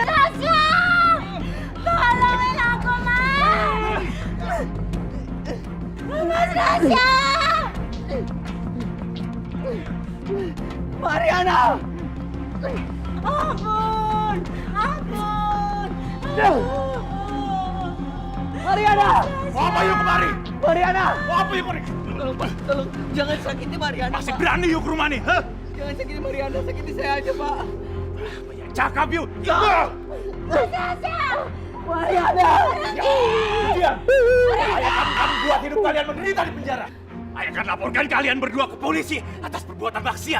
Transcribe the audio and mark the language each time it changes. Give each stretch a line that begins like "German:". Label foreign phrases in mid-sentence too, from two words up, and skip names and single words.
Indonesian: Rasya! Tolongin aku, Mas. Mas Rasya! Mariana! Ampun! Ampun! Mariana! Mau apa yuk kemari? Mariana! Mau apa yuk kemari? Tolong, jangan sakiti Mariana, Masih Pak. berani yuk ke rumah nih, ha? Jangan sakiti Mariana, sakiti saya aja, Pak. Banyak cakap yuk. Mas Rasya! Mariana! Diam. Ayah kamu buat hidup kalian menderita di penjara. Ayah akan laporkan kalian berdua ke polisi atas perbuatan maksiat.